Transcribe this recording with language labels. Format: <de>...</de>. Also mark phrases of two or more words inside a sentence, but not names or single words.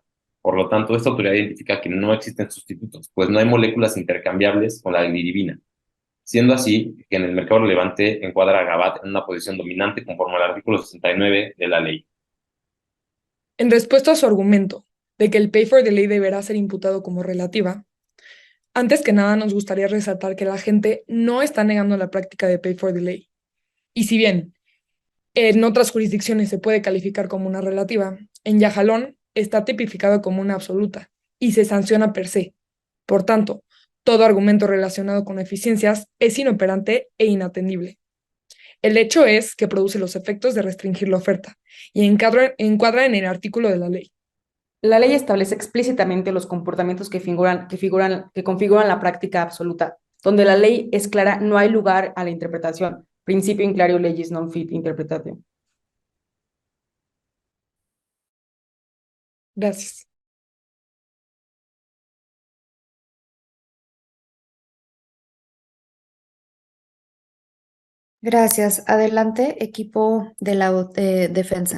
<es>Por lo tanto, esta autoridad identifica que no existen sustitutos, pues no hay moléculas intercambiables con la adiliribina. Siendo así, que en el mercado relevante encuadra a Gabat en una posición dominante conforme al artículo 69 de la ley. En respuesta a su argumento de que el</es> <en>pay for delay</en> <es>deberá ser imputado como relativa, antes que nada nos gustaría resaltar que la gente no está negando la práctica de</es> <en>pay for delay.</en> <es>Y si bien en otras jurisdicciones se puede calificar como una relativa, en Yajalón está tipificado como una absoluta y se sanciona</es> <la>per se.</la> <es>Por tanto, todo argumento relacionado con eficiencias es inoperante e inatendible. El hecho es que produce los efectos de restringir la oferta y encuadra en el artículo de la ley. La ley establece explícitamente los comportamientos que configuran la práctica absoluta. Donde la ley es clara, no hay lugar a la interpretación.</es> <la>Principio in clario legis non fit interpretatio.</la> <es>Gracias. Gracias. Adelante, equipo de la defensa.</es>